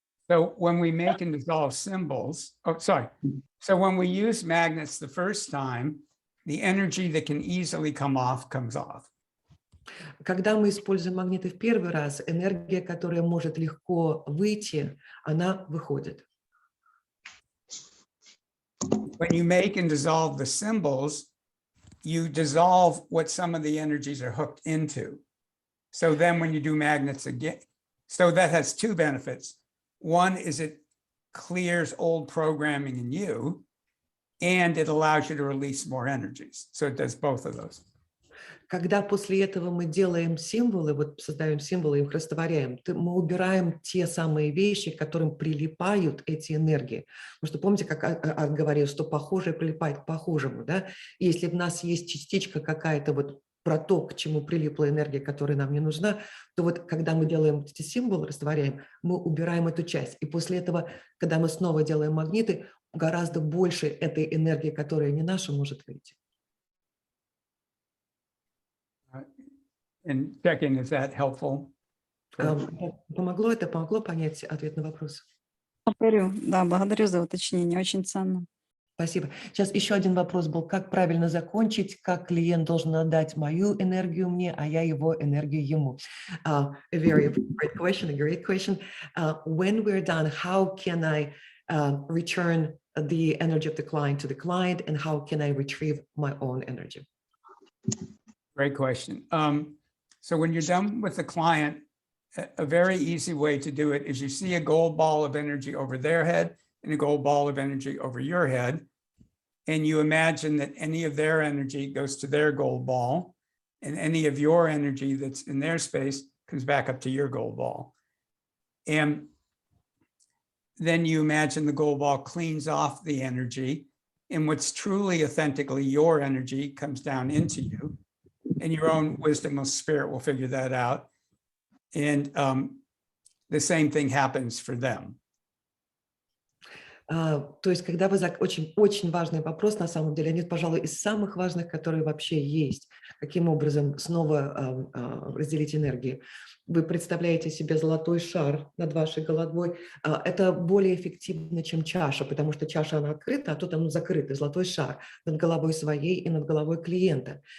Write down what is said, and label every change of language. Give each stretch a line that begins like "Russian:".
English: So when we make and dissolve symbols, so when we use magnets the first time, the energy that can easily come off comes off.
Russian: Когда мы используем магниты в первый раз, энергия, которая может легко выйти, она выходит.
English: When you make and dissolve the symbols, you dissolve what some of the energies are hooked into. So then when you do magnets again, so that has two benefits. One is it clears old programming in you, and it allows you to release more energies. So it does both of those.
Russian: Когда после этого мы делаем символы, вот создаем символы, их растворяем, мы убираем те самые вещи, к которым прилипают эти энергии. Потому что помните, как Арт говорил, что похожее прилипает к похожему, да? И если в нас есть частичка какая-то вот про то, к чему прилипла энергия, которая нам не нужна, то вот когда мы делаем эти символы, растворяем, мы убираем эту часть. И после этого, когда мы снова делаем магниты, гораздо больше этой энергии, которая не наша, может выйти.
English: And checking, is that helpful?
Russian: Помогло это? Помогло понять ответ на вопрос? Благодарю за уточнение, очень ценно. Спасибо. Сейчас еще один вопрос был, как правильно закончить, как клиент должен отдать мою энергию мне, а я его энергию ему.
English: A very great question. When we're done, how can I return the energy of the client to the client, and how can I retrieve my own energy? Great question. So when you're done with the client, a very easy way to do it is you see a gold ball of energy over their head and a gold ball of energy over your head. And you imagine that any of their energy goes to their gold ball, and any of your energy that's in their space comes back up to your gold ball. And then you imagine the gold ball cleans off the energy, and what's truly authentically your energy comes down into you. And your own wisdom of spirit will figure that out. And the same thing happens for them.
Russian: То есть, когда вы очень важный вопрос, на самом деле, один, пожалуй, из самых важных, которые вообще есть. Каким образом снова разделить энергии? Вы представляете себе золотой шар над вашей головой. Это более эффективно, чем чаша, потому что чаша, она открыта, а тут она закрыта, золотой шар над головой своей и над головой клиента.